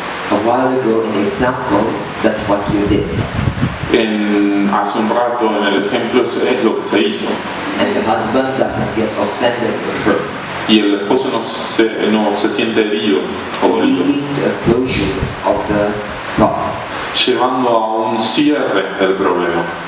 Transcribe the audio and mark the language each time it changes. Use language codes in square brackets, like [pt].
[en] A while ago in the example, that's what you did. [es] Hace un rato en el ejemplo es lo que se hizo. [en] And the husband doesn't get offended or hurt, [es] Y el esposo no se siente herido o dolido, [en] leading to a closure of the problem. [es] llevando a un cierre del problema.